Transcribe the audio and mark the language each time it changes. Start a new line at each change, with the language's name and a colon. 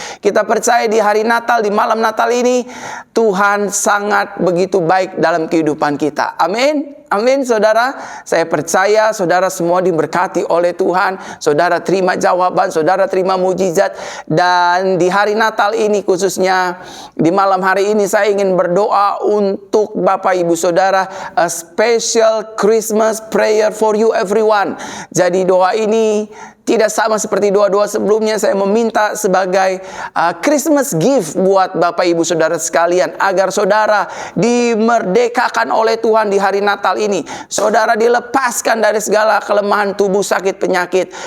Indonesian: Kita percaya di hari Natal, di malam Natal ini, Tuhan sangat begitu baik dalam kehidupan kita. Amin. Amin, saudara. Saya percaya saudara semua diberkati oleh Tuhan. Saudara terima jawaban, saudara terima mujizat. Dan di hari Natal ini, khususnya di malam hari ini, saya ingin berdoa untuk Bapak Ibu Saudara.
English: A special Christmas prayer for you everyone.
Indonesian: Jadi doa ini tidak sama seperti doa-doa sebelumnya. Saya meminta sebagai Christmas gift buat Bapak Ibu Saudara sekalian, agar saudara dimerdekakan oleh Tuhan di hari Natal ini. Saudara dilepaskan dari segala kelemahan tubuh, sakit, penyakit.